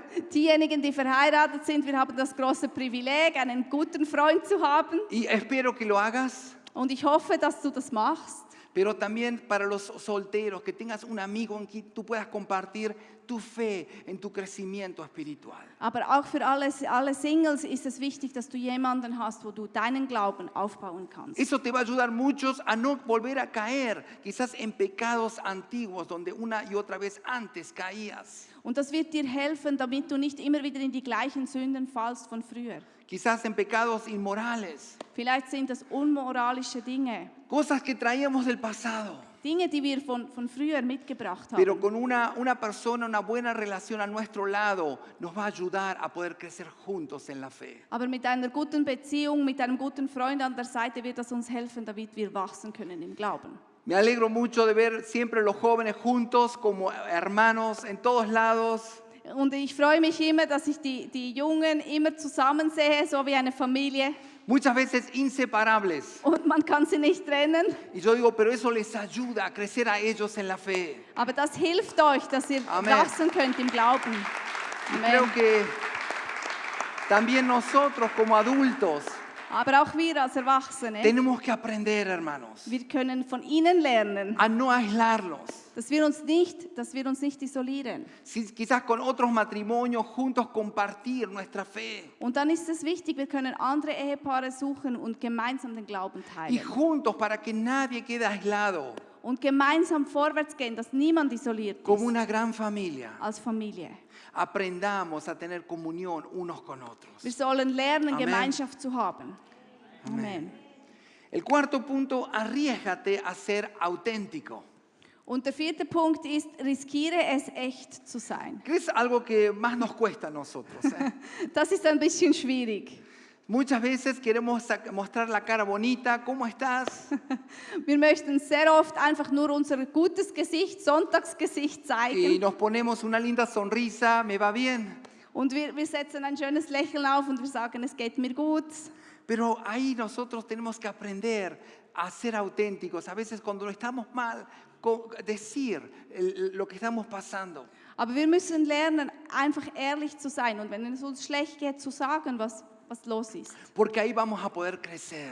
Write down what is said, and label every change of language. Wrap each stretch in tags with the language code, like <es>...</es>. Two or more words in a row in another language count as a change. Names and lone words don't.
<de>Diejenigen, die verheiratet sind, wir haben das große Privileg, einen guten Freund zu haben.</de> <es>Y espero que lo hagas.</es> <de>Und ich hoffe, dass du das machst.</de> <es>Pero también para los solteros, que tengas un amigo en quien tú puedas compartir tu fe en tu crecimiento espiritual.</es> <de>Aber auch für alle Singles ist es wichtig, dass du jemanden hast, wo du deinen Glauben aufbauen kannst.</de> <es>Eso te va a ayudar muchos a no volver a caer, quizás en pecados antiguos donde una y otra vez antes caías.</es> <de>Und das wird dir helfen, damit du nicht immer wieder in die gleichen Sünden fallst von früher.</de> <es>Quizás en pecados inmorales,</es> <de>Vielleicht sind das unmoralische Dinge,</de> <es>cosas que traíamos del pasado.</es> <de>Dinge, die wir von früher mitgebracht</de> <es>Pero</es> <de>haben.</de> <es>con una persona, una buena relación a nuestro lado, nos va a ayudar a poder crecer juntos en la fe.</es> <de>Aber mit einer guten Beziehung, mit einem guten Freund an der Seite wird das uns helfen, damit wir wachsen können im Glauben.</de> <es>Me alegro mucho de ver siempre los jóvenes juntos como hermanos en todos lados.</es> <de>Und ich freue mich immer, dass ich die Jungen immer zusammen sehe, so wie eine Familie.</de> <es>Muchas veces inseparables.</es> <de>Und man kann sie nicht trennen.</de> <es>Y yo digo, pero eso les ayuda a crecer a ellos en la fe.</es> <de>Aber das hilft euch, dass ihr Amen. wachsen könnt im Glauben.</de> <es>Y creo Amen. que también nosotros como adultos</es> <de>Aber auch wir als Erwachsene,</de> <es>tenemos que aprender, hermanos,</es> <de>wir können von ihnen lernen,</de> <es>a no aislarnos,</es> <de>dass wir uns nicht isolieren.</de> <es>Quizás con otros matrimonios juntos compartir nuestra fe.</es> <de>Und dann ist es wichtig, wir können andere Ehepaare suchen und gemeinsam den Glauben</de> <es>Y</es> <de>teilen.</de> <es>juntos para que nadie quede aislado,</es> <de>Und gemeinsam vorwärts gehen, dass niemand isoliert</de> <es>como</es> <de>ist</de> <es>una gran familia.</es> <de>als Familie.</de> <es>Aprendamos a tener comunión unos con otros.</es> <de>Wir sollen lernen, Amen. Gemeinschaft zu haben. Amen.</de> <es>El cuarto punto, arriésgate a ser auténtico.</es> <de>Und der vierte Punkt ist, riskiere es echt zu sein.</de> <es>Que es algo que más nos cuesta a nosotros.</es> <de>Das ist ein bisschen schwierig.</de> <es>Muchas veces queremos mostrar la cara bonita, ¿cómo estás?</es> <de>Wir möchten sehr oft einfach nur unser gutes Gesicht, Sonntagsgesicht</de> <es>Y</es> <de>zeigen.</de> <es>nos ponemos una linda sonrisa, ¿me va bien?</es> <de>Und wir setzen ein schönes Lächeln auf und wir sagen, es geht mir gut.</de> <es>Pero ahí nosotros tenemos que aprender a ser auténticos. A veces cuando estamos mal, decir lo que estamos pasando.</es> <de>Aber wir müssen lernen, einfach ehrlich zu sein und wenn es uns schlecht geht, zu sagen, was los ist.</de> <es>Porque ahí vamos a poder crecer.</es>